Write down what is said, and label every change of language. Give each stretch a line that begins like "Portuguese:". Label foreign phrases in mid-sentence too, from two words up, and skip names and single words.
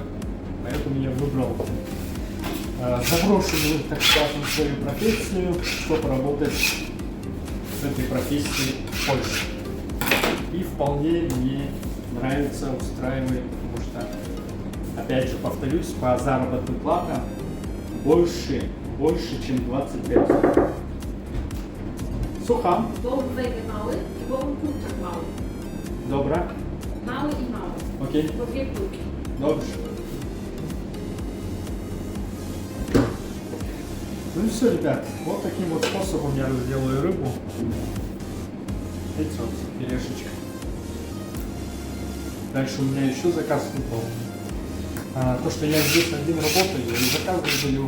Russian: Поэтому я выбрал заброшенную, так скажем, свою профессию, чтобы работать в этой профессии в Польше. И вполне мне нравится, устраивает, потому что, опять же, повторюсь, по заработным платам больше, чем 25.
Polish: Słucham. Bąk wege mały i bąk kurczak mały. Dobra. Mały i mały. Okej. Po dwie kulki. Dobrze.
Russian: Ну и все, ребят. Вот таким вот способом я разделаю рыбу. Видите, вот филешечка. Дальше у меня еще заказ выпал. То, что я здесь один работаю, и заказы даю.